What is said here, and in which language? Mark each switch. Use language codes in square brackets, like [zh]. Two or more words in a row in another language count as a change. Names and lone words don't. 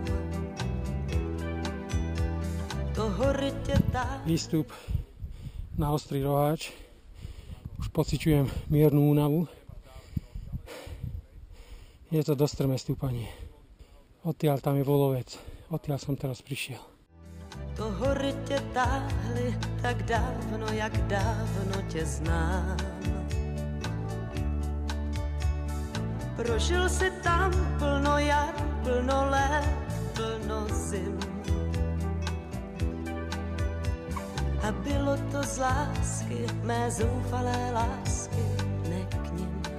[sk] Výstup na Ostrý Roháč. Už pociťujem miernu únavu. Je to dostrmé stúpanie. Odtiaľ tam je Volovec. Odtiaľ som teraz prišiel. [cs] To hory tě táhly tak dávno, jak dávno tě znám. Prožil si tam plno jar, plno let, plno zim. A bylo to z lásky, mé zoufalé lásky, ne k nim.